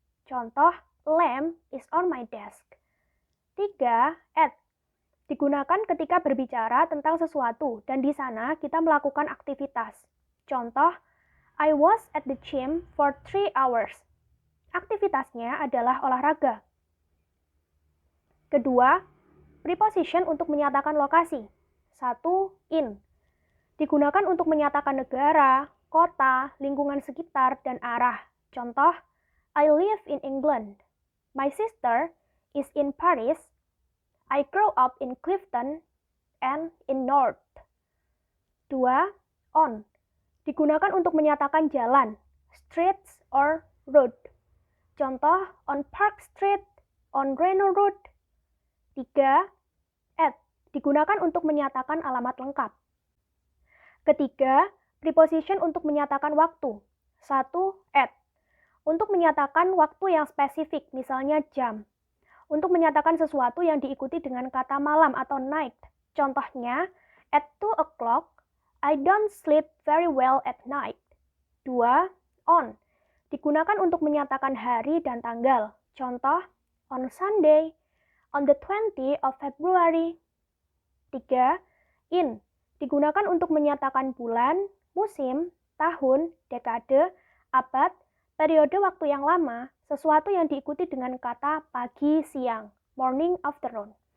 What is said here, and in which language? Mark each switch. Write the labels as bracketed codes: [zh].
[id] Contoh, [en] a lamp is on my desk. 3. At. [id] Digunakan ketika berbicara tentang sesuatu dan di sana kita melakukan aktivitas. Contoh, [en] I was at the gym for 3 hours. [id] Aktivitasnya adalah olahraga. Kedua, preposition untuk menyatakan lokasi. 1. In. Digunakan untuk menyatakan negara, kota, lingkungan sekitar, dan arah. Contoh, [en] I live in England. My sister is in Paris. I grew up in Clifton and in North. 2. On. [id] Digunakan untuk menyatakan jalan, [en] streets or road. [id] Contoh, [en] on Park Street, on Reno Road. [id] 3. At. Digunakan untuk menyatakan alamat lengkap. Ketiga, preposition untuk menyatakan waktu. 1. At. Untuk menyatakan waktu yang spesifik, misalnya jam. Untuk menyatakan sesuatu yang diikuti dengan kata malam atau night. Contohnya, [en] at 2 o'clock, I don't sleep very well at night. 2. On. [id] Digunakan untuk menyatakan hari dan tanggal. Contoh, [en] on Sunday, on the 20th of February. 3. In. [id] Digunakan untuk menyatakan bulan, musim, tahun, dekade, abad, periode waktu yang lama, sesuatu yang diikuti dengan kata pagi, siang, [en] morning, afternoon.